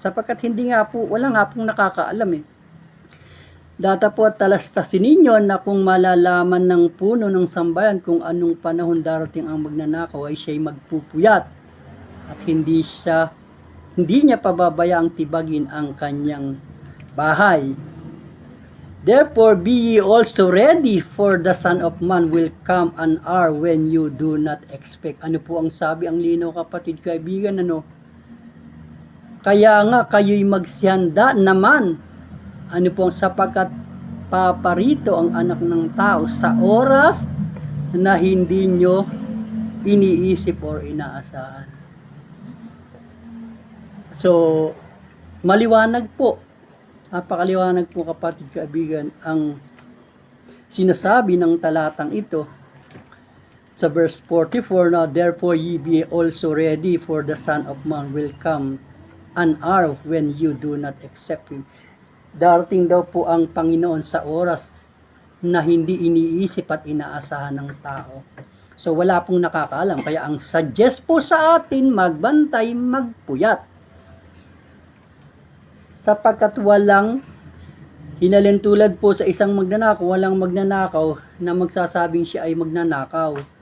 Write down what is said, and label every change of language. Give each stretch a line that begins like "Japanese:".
Filipino: Sapagkat hindi nga po, wala nga pong nakakaalam eh. Data po at talastasin ninyo na kung malalaman ng puno ng sambayan kung anong panahon darating ang magnanakaw, ay siya'y magpupuyat. At hindi niya pababayaang tibagin ang kanyang bahay.
English: Therefore, be ye also ready, for the Son of Man will come an hour when you do not expect.
Filipino: Ano po ang sabi? Ang linaw, kapatid, kaibigan, ano? Kaya nga, kayo'y magsihanda naman. Ano po, sapagkat paparito ang anak ng tao sa oras na hindi nyo iniisip or inaasahan. So, maliwanag po. Napakaliwanag po, kapatid, kaibigan, ang sinasabi ng talatang ito. sa verse 44 na,
English: therefore ye be also ready, for the Son of Man will come an hour when you do not accept him.
Filipino: Darating daw po ang Panginoon sa oras na hindi iniisip at inaasahan ng tao. So wala pong nakakaalam. Kaya ang suggest po sa atin, magbantay, magpuyat. Sapagkat walang hinalintulad po sa isang magnanakaw, walang magnanakaw na magsasabing siya ay magnanakaw.